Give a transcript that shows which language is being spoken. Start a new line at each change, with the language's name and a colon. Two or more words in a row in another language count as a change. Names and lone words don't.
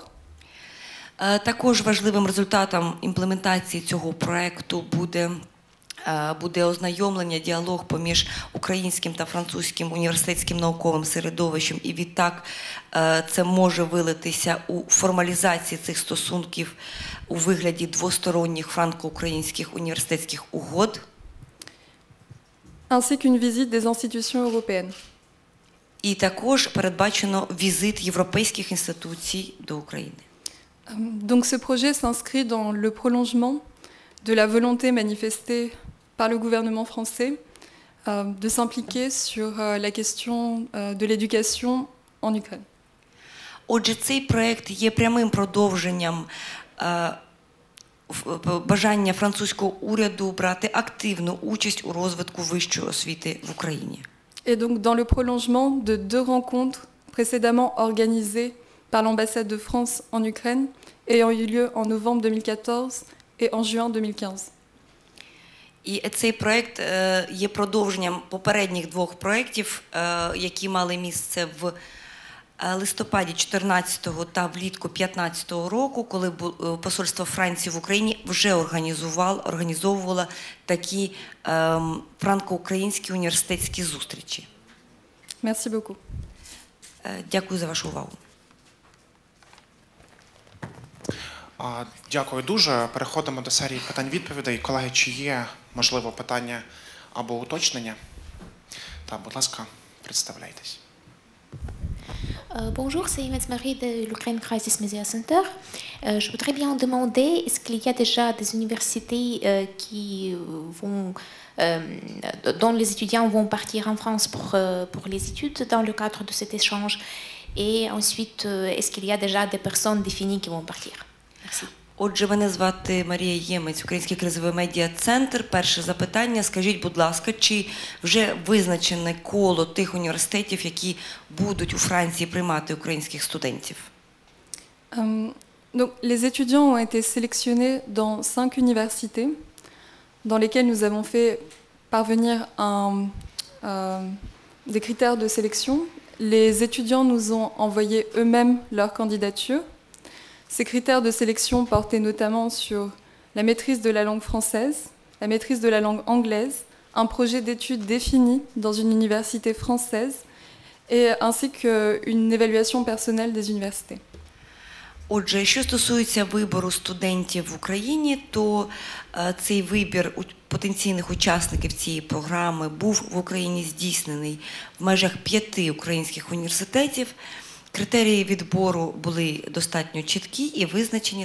Ukrainian: Також важливим результатом імплементації цього проєкту буде ознайомлення, діалог поміж українським та французьким університетським науковим середовищем, і відтак це може вилитися у формалізації цих стосунків у вигляді двосторонніх франко-українських університетських угод.
French: ainsi qu'une visite des institutions européennes.
Ukrainian: І також передбачено візит європейських інституцій до України.
French: Donc ce projet s'inscrit dans le prolongement de la volonté manifestée par le gouvernement français de s'impliquer sur la question de l'éducation en Ukraine.
Ukrainian: Отже, цей проєкт є прямим продовженням бажання французького уряду брати активну участь у розвитку вищої освіти в Україні.
French: Et donc dans le prolongement de 2 rencontres précédemment organisées par l'ambassade de France en Ukraine ayant eu lieu en novembre 2014 et en juin 2015.
Ukrainian: І цей проєкт є продовженням попередніх 2 проєктів, які мали місце в листопаді 2014 та влітку 2015 року, коли посольство Франції в Україні вже організовувало такі франко-українські університетські зустрічі.
French: Merci beaucoup.
Ukrainian: Дякую за вашу увагу. Дякую дуже. Переходимо до серії питань-відповідей. Колеги, чи є, можливо, питання або уточнення? Так, будь ласка, представляйтесь.
French: Bonjour, c'est Inès Marie de l'Ukraine Crisis Media Center. Je voudrais bien demander, est-ce qu'il y a déjà des universités dont les étudiants vont partir en France pour les études dans le cadre de cet échange? Et ensuite, est-ce qu'il y a déjà des personnes définies qui vont partir? Merci.
Ukrainian: Отже, мене звати Марія Ємець, Український кризовий медіа-центр. Перше запитання. Скажіть, будь ласка, чи вже визначене коло тих університетів, які будуть у Франції приймати українських студентів?
French: Donc, les étudiants ont été sélectionnés dans 5 universités dans lesquelles nous avons fait parvenir des critères de sélection. Les étudiants nous ont envoyé eux-mêmes leur candidature. Ces critères de sélection portaient notamment sur la maîtrise de la langue française, la maîtrise de la langue anglaise, un projet d'études défini dans une université française, ainsi qu'une évaluation personnelle des universités.
Ukrainian: Отже, що стосується вибору студентів в Україні, то цей вибір потенційних учасників цієї програми був в Україні здійснений в межах 5 українських університетів. Критерії відбору були достатньо чіткі і визначені.